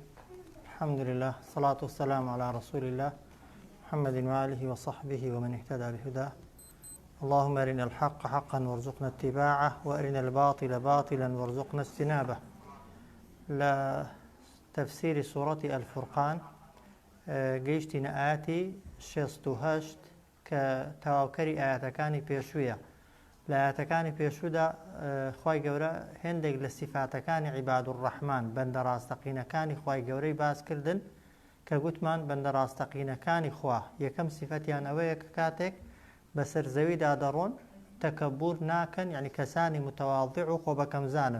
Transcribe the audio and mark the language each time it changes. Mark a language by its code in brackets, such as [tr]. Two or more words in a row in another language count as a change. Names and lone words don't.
[ar] الحمد لله، الصلاة والسلام على رسول الله محمد وآله وصحبه ومن اهتدى بهداه. اللهم أرنا الحق حقا وارزقنا اتباعه، وأرنا الباطل باطلا وارزقنا اجتنابه. لتفسير سورة الفرقان [ckb] گەیشتینە ئاەتی 68 کە تەواوکەری ئاەتەکانی پێشوویە. لە ئاەتەکانی پێشوودا خوای گەورە هێندێک لە سیفاتەکانی [ar] عیباد الرحمان [ckb] بەندە ڕاستەقینەکانی خوای گەورەی باس کردن کە گوتمان بەندە ڕاستەقینەکانی خوا یەکەم سیفەتیان ئەوەیە کە کاتێک بەسەر زەویدا دەڕۆن تەکەبور ناکەن، یعنی کەسانی متەواضع و خۆبەکەمزانن.